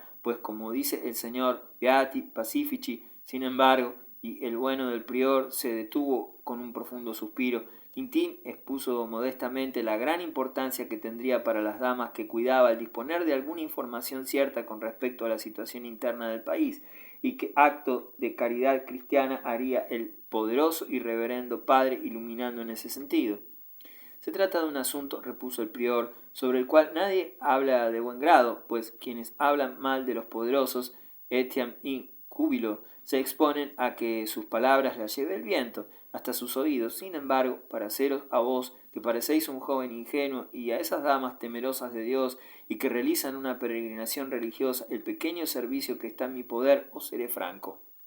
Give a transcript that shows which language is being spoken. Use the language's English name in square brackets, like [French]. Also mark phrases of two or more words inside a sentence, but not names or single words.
[Spanish] pues como dice el señor [Latin] Beati Pacifici, [Spanish] sin embargo, y el bueno del prior se detuvo con un profundo suspiro, Quintín expuso modestamente la gran importancia que tendría para las damas que cuidaba el disponer de alguna información cierta con respecto a la situación interna del país, y qué acto de caridad cristiana haría el poderoso y reverendo padre iluminando en ese sentido. Se trata de un asunto, repuso el prior, sobre el cual nadie habla de buen grado, pues quienes hablan mal de los poderosos, [Latin] etiam in cubilo, [Spanish] se exponen a que sus palabras las lleve el viento hasta sus oídos. Sin embargo, para haceros a vos, que parecéis un joven ingenuo, y a esas damas temerosas de Dios y que realizan una peregrinación religiosa, el pequeño servicio que está en mi poder, os seré franco.